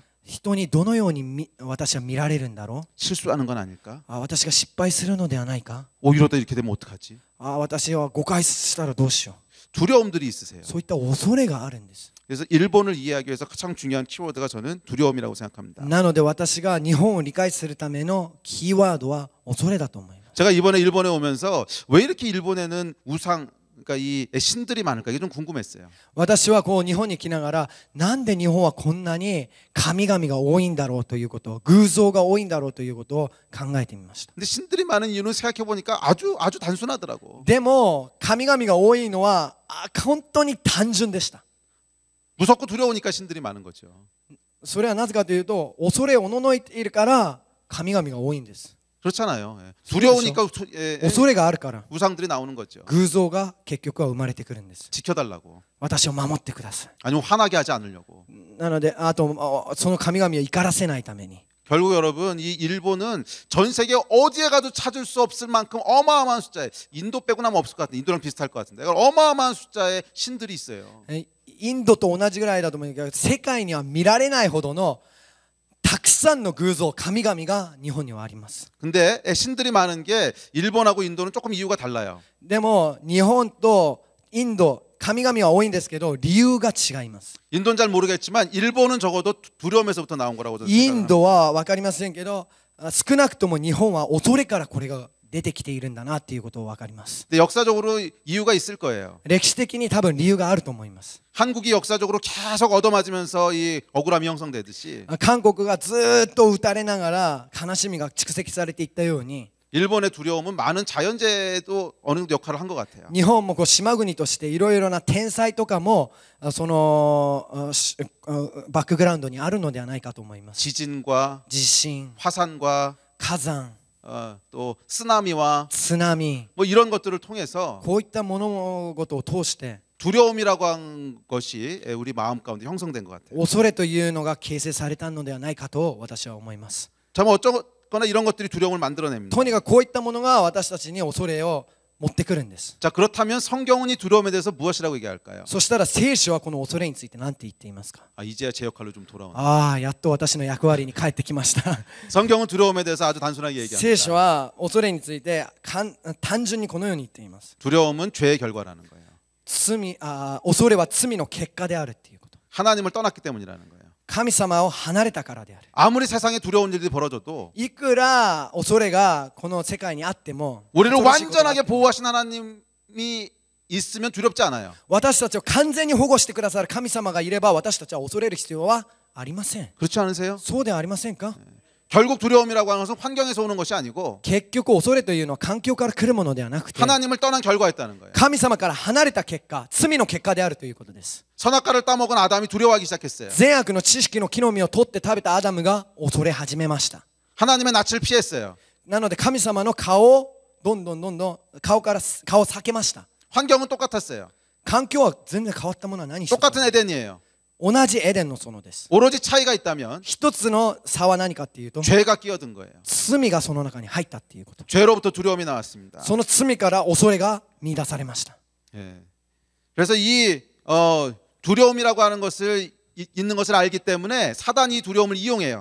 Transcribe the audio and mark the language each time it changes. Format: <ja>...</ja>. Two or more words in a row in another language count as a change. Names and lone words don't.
<ja>人にどのように私は見られるんだろう。</ja> <ko>실수하는 건 아닐까?</ko> <ja>私が失敗するのではないか。</ja> <ko>오히려 더 이렇게 되면 어떡하지?</ko> <ja>私は誤解したらどうしよう。</ja> <ko>두려움들이 있으세요.</ko> <ja>そういった恐れがあるんです。</ja> <ko>그래서 일본을 이해하기 위해서 가장 중요한 키워드가 저는 두려움이라고 생각합니다.</ko> <ja>なので私が日本を理解するためのキーワードは恐れだと思います。</ja> <ko>제가 이번에 일본에 오면서 왜 이렇게 일본에는 우상 그러니까 이 신들이 많을까 이게 좀 궁금했어요.</ko> <ja>私はこう日本に来ながらなんで日本はこんなに神々が多いんだろうということ偶像が多いんだろうということを考えてみました。</ja> <ko>근데 신들이 많은 이유는 생각해 보니까 아주 단순하더라고.</ko> <ja>でも神々が多いのは本当に単純でした。</ja> <ko>무섭고 두려우니까 신들이 많은 거죠.</ko> <ja>それはなぜかというと恐れおののいているから神々が多いんです。</ja> <ko>그렇잖아요. 두려우니까</ko> <ja>恐れがあるから</ja> <ko>우상들이 나오는 거죠.</ko> <ja>偶像が結局は生まれてくるんです。</ja> <ko>지켜달라고.</ko> <ja>私を守ってください。</ja> <ko>아니면 화나게 하지 않으려고.</ko> <ja>なのであとその神々を怒らせないために</ja> <ko>결국 여러분 이 일본은 전 세계 어디에 가도 찾을 수 없을 만큼 어마어마한 숫자에 인도 빼고 나면 없을 것 같은데 인도랑 비슷할 것 같은데 어마어마한 숫자의 신들이 있어요.</ko> <ja>インドと同じぐらいだと思うけど世界には見られないほどのたくさんの偶像神々が日本にはあります。</ja> <ko>근데 신들이 많은 게 일본하고 인도는 조금 이유가 달라요.</ko> <ja>でも日本とインド神々は多いんですけど理由が違います。</ja> <ko>인도는 잘 모르겠지만 일본은 적어도 두려움에서부터 나온 거라고 저는</ko> <ja>イン</ja> <ko>생각합니다.</ko> <ja>ドは分かりませんけど少なくとも日本は恐れからこれが出てきているんだなっていうことを分かります。</ja> <ko>근데 역사적으로 이유가 있을 거예요.</ko> <ja>歴史的に多分理由があると思います。</ja> <ko>한국이 역사적으로 계속 얻어맞으면서 이 억울함이 형성되듯이</ko> <ja>韓国がずーっと打たれながら悲しみが蓄積されていったように、</ja> <ko>일본의 두려움은 많은 자연재해도 어느 정도 역할을 한 것 같아요.</ko> <ja>日本もこう島国としていろいろな天災とかもそのバックグラウンドにあるのではないかと思います。</ja> <ko>지진과</ko> <ja>地震、</ja> <ko>화산과</ko> <ja>火山、</ja> <ko>또 쓰나미와</ko> <ja>津波、</ja> <ko>뭐 이런 것들을 통해서</ko> <ja>こういった物事を通して</ja> <ko>두려움이라고 한 것이 우리 마음 가운데 형성된 것 같아요.</ko> <ja>恐れというのが形成されたのではないかと私は思います。</ja> <ko>참 어쩌거나 이런 것들이 두려움을 만들어냅니다.</ko> <ja>とにかくこういったものが私たちに恐れを持ってくるんです。</ja> <ko>자, 그렇다면 성경은 이 두려움에 대해서 무엇이라고 얘기할까요?</ko> <ja>そしたら聖書はこの恐れについて何て言っていますか。</ja> <ko>이제야 제 역할로 좀 돌아오네.</ko> <ja>ああ、やっと私の役割に帰ってきました。</ja> <ko>성경은 두려움에 대해서 아주 단순하게</ko> <ja>聖書</ja> <ko>얘기합니다.</ko> <ja>は恐れについて単純にこのように言っています。</ja> <ko>두려움은 죄의 결과라는 거예요.</ko> <ja>恐れは罪の結果であるっていうこと。</ja> <ko>하나님을 떠났기 때문이라는 거예요.</ko> <ja>神様を離れたからである。</ja> <ko>아무리 세상에 두려운 일이 벌어져도</ko> <ja>いくら恐れがこの世界にあっても</ja> <ko>우리를</ko> <ja>恐ろしいことがあって</ja> <ko>완전하게</ko> <ja>も</ja> <ko>보호하신 하나님이 있으면 두렵지 않아요.</ko> <ja>私たちを完全に保護してくださる神様がいれば私たちは恐れる必要はありません。</ja> <ko>그렇지 않으세요?</ko> <ja>そうではありませんか。</ja> <ko>결국 두려움이라고 하는 것은 환경에서 오는 것이 아니고</ko> <ja>結局恐れというのは環境から来るものではなくて</ja> <ko>하나님을 떠난 결과였다는 거예요.</ko> <ja>神様から離れた結果、罪の結果であるということです。</ja> <ko>선악과를 따먹은 아담이 두려워하기 시작했어요.</ko> <ja>善悪の知識の木の実を取って食べたアダムが恐れ始めました。</ja> <ko>하나님의 낯을 피했어요.</ko> <ja>なので神様の顔をどんどん顔を避けました。</ja> <ko>환경은 똑같았어요.</ko> <ja>環境は全然変わったものは何一つ</ja> <ko>똑같은 에덴이에요.</ko> <ja>同じエデンの園です。</ja> <ko>오로지 차이가 있다면</ko> <ja>一つの差は何かっていうと</ja> <ko>죄가 끼어든 거예요.</ko> <ja>罪がその中に入ったっていうこと。</ja> <ko>죄로부터 두려움이 나왔습니다.</ko> <ja>その罪から恐れが見出されました。</ja> <ko>예. 그래서 이 두려움이라고 하는 것을 있는 것을 알기 때문에 사단이 이 두려움을 이용해요.</ko>